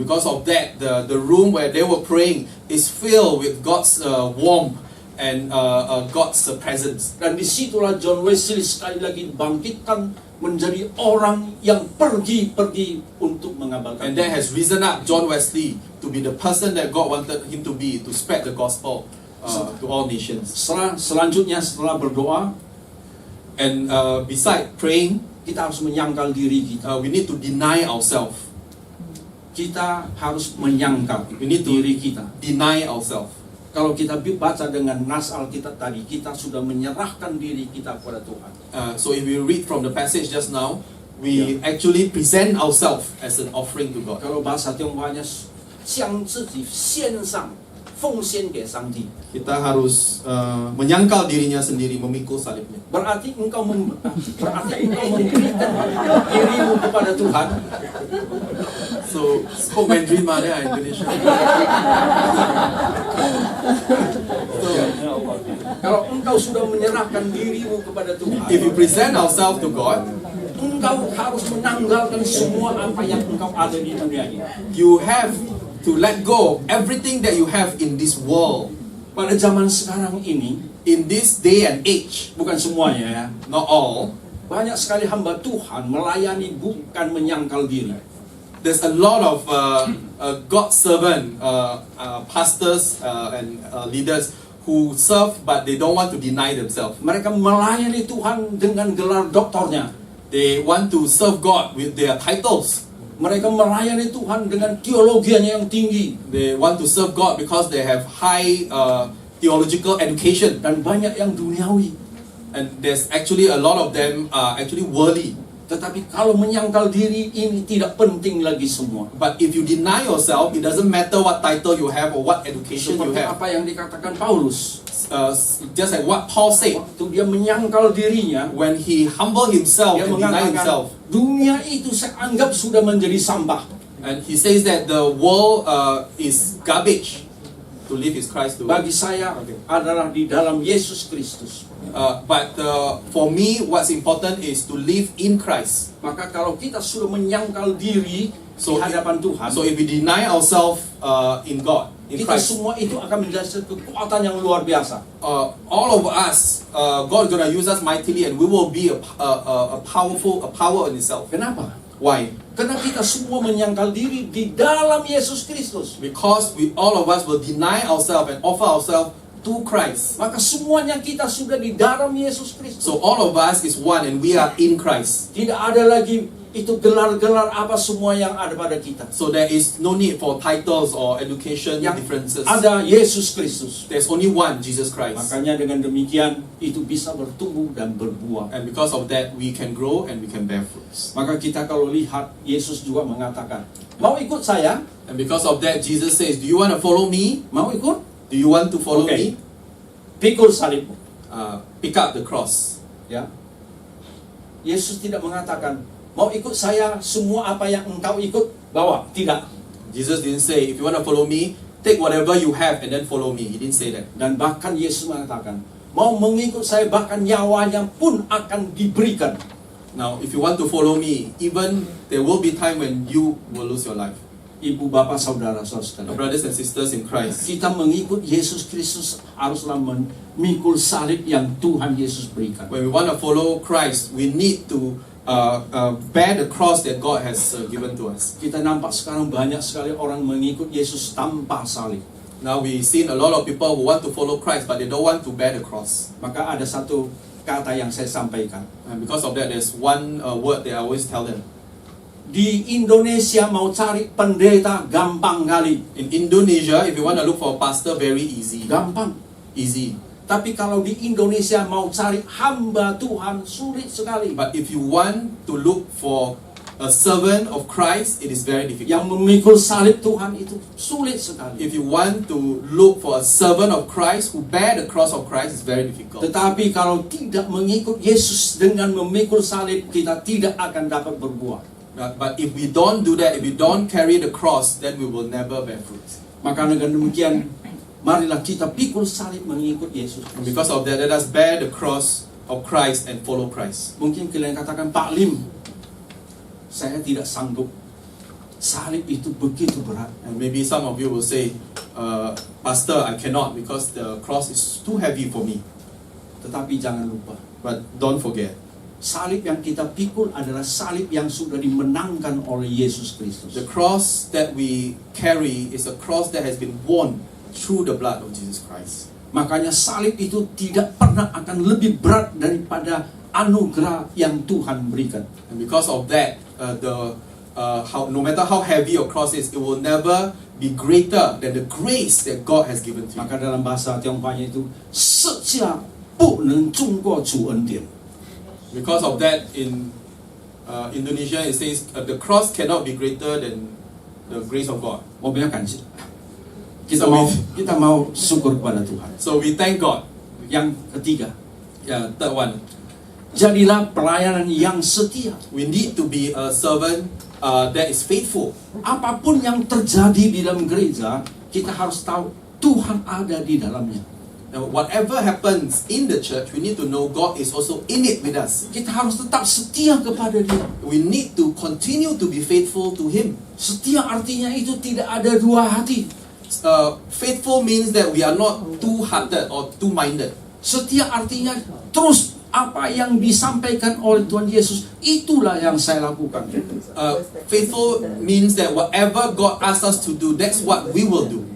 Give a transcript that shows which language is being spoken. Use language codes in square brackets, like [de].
[en] Because of that, the room where they were praying is filled with God's warmth and God's presence. [id] Dan disitulah John Wesley sekali lagi bangkitkan menjadi orang yang pergi untuk mengabarkan. [en] And that has risen up John Wesley to be the person that God wanted him to be, to spread the gospel to all nations. [id] Selanjutnya setelah berdoa, [en] and beside praying, [id] kita harus menyangkal diri kita. [en] We need to deny ourselves. [id] Kita harus menyangkal diri kita. [en] Deny ourselves. [id] Kalau kita baca dengan nas Alkitab tadi, kita sudah menyerahkan diri kita kepada Tuhan. [en] So if we read from the passage just now, we actually present ourselves as an offering to God. [id] Kalau bahasa Tionghoanya, [zh] 将自己献上，奉献给上帝. [id] Kita harus menyangkal dirinya sendiri, memikul salibnya. Berarti engkau memberikan dirimu kepada Tuhan. [en] So, spoke Mandarin [id] mah dia [en] Indonesia. [id] Kalau engkau sudah menyerahkan dirimu kepada Tuhan, [en] if you present ourselves to God, [id] engkau harus menanggalkan semua apa yang engkau ada di dunia ini. [en] You have to let go of everything that you have in this world. [id] Pada zaman sekarang ini, [en] in this day and age, [id] bukan semuanya ya, [en] not all, [id] banyak sekali hamba Tuhan melayani bukan menyangkal diri. [en] There's a lot of God's servant, pastors and leaders who serve, but they don't want to deny themselves. [id] Mereka melayani Tuhan dengan gelar doktornya. [en] They want to serve God with their titles. [id] Mereka melayani Tuhan dengan teologianya yang tinggi. [en] They want to serve God because they have high theological education. [id] Dan banyak yang duniawi. [en] And there's actually a lot of them are actually worldly. [id] Tetapi kalau menyangkal diri ini tidak penting lagi semua. [en] But if you deny yourself, it doesn't matter what title you have or what education you [id] Seperti [en] have. [id] apa yang dikatakan Paulus. [en] Just like what Paul said, [id] Waktu dia menyangkal dirinya, [en] when he humbled himself [id] dia [en] and denied [id] mengatakan, [en] himself, [id] dunia itu saya anggap sudah menjadi sampah. [en] and he says that the world is garbage. To live is Christ. To [id] Bagi saya adalah di dalam Yesus Kristus. [en] But for me, what's important is to live in Christ. [id] Maka kalau kita sudah menyangkal diri di hadapan Tuhan, [en] So if we deny ourselves in God, in [id] kita [en] Christ, [id] semua itu akan menjadi kekuatan yang luar biasa. [en] all of us, God is gonna use us mightily, and we will be a power in itself. [id] Kenapa? [en] Why? [id] Karena kita semua menyangkal diri di dalam Yesus Kristus. [en] Because all of us will deny ourselves and offer ourselves to Christ. [id] Maka semuanya kita sudah di dalam Yesus Kristus. [en] So all of us is one, and we are in Christ. [id] Tidak ada lagi itu gelar-gelar apa semua yang ada pada kita. [en] So there is no need for titles or education [id] Yang [en] differences. [id] ada Yesus Kristus. [en] There's only one, Jesus Christ. [id] Makanya dengan demikian itu bisa bertumbuh dan berbuah. [en] And because of that, we can grow and we can bear fruits. [id] Maka kita kalau lihat, Yesus juga mengatakan, mau ikut saya? [en] And because of that, Jesus says, do you want to follow me? [id] Mau ikut? [en] Do you want to follow me? [id] Pikul salibmu. [en] Pick up the cross. [id] Ya. Yesus tidak mengatakan, mau ikut saya, semua apa yang engkau ikut, bawa. Tidak. [en] Jesus didn't say, if you want to follow me, take whatever you have and then follow me. He didn't say that. [id] Dan bahkan Yesus mengatakan, mau mengikut saya bahkan nyawanya pun akan diberikan. [en] Now, if you want to follow me, even there will be time when you will lose your life. [id] Ibu bapak saudara-saudara, [en] Brothers and sisters in Christ, [id] kita mengikut Yesus Kristus haruslah memikul salib yang Tuhan Yesus berikan. [en] when we want to follow Christ, we need to bear the cross that God has given to us. [id] Kita nampak sekarang banyak sekali orang mengikut Yesus tanpa salib. [en] Now we've seen a lot of people who want to follow Christ, but they don't want to bear the cross. [id] Maka ada satu kata yang saya sampaikan. [en] And because of that, there's one word that I always tell them. [id] Di Indonesia mau cari pendeta gampang kali. [en] In Indonesia, if you want to look for a pastor, very easy. [id] Gampang. [en] Easy. [id] Tapi kalau di Indonesia mau cari hamba Tuhan sulit sekali. [en] But if you want to look for a servant of Christ, it is very difficult. [id] Yang memikul salib Tuhan itu sulit sekali. [en] If you want to look for a servant of Christ who bear the cross of Christ, it's very difficult. [id] Tetapi kalau tidak mengikut Yesus dengan memikul salib, kita tidak akan dapat berbuah. [en] But if we don't do that, if we don't carry the cross, then we will never bear fruit. [id] Maka dengan demikian, marilah kita pikul salib mengikut Yesus. [en] And because of that, let us bear the cross of Christ and follow Christ. [id] Mungkin kalian katakan, Pak Lim, saya tidak sanggup. Salib itu begitu berat. [en] And maybe some of you will say, Pastor, I cannot because the cross is too heavy for me. [id] Tetapi jangan lupa, [en] But don't forget, [id] salib yang kita pikul adalah salib yang sudah dimenangkan oleh Yesus Kristus. [en] the cross that we carry is a cross that has been won through the blood of Jesus Christ. [id] Makanya salib itu tidak pernah akan lebih berat daripada anugerah yang Tuhan berikan. [en] And because of that, no matter how heavy your cross is, it will never be greater than the grace that God has given to you. [id] Maka dalam bahasa Tionghoanya itu [zh] 世价不能胜过主恩典. [en] Because of that, in Indonesia it says the cross cannot be greater than the grace of God. [zh] 我们要感谢. [en] So [id] Kita mau syukur kepada Tuhan. [en] So we thank God. [id] Yang ketiga, [en] Third one, [id] jadilah pelayanan yang setia. [en] we need to be a servant that is faithful. [id] Apapun yang terjadi di dalam gereja, kita harus tahu Tuhan ada di dalamnya. [en] And whatever happens in the church, we need to know God is also in it with us. [id] Kita harus tetap setia kepada Dia. [en] We need to continue to be faithful to Him. [id] Setia artinya itu tidak ada dua hati. [en] Faithful means that we are not two-hearted or two-minded. [id] Setia artinya terus apa yang disampaikan oleh Tuhan Yesus, itulah yang saya lakukan. [en] Faithful means that whatever God asks us to do, that's what we will do.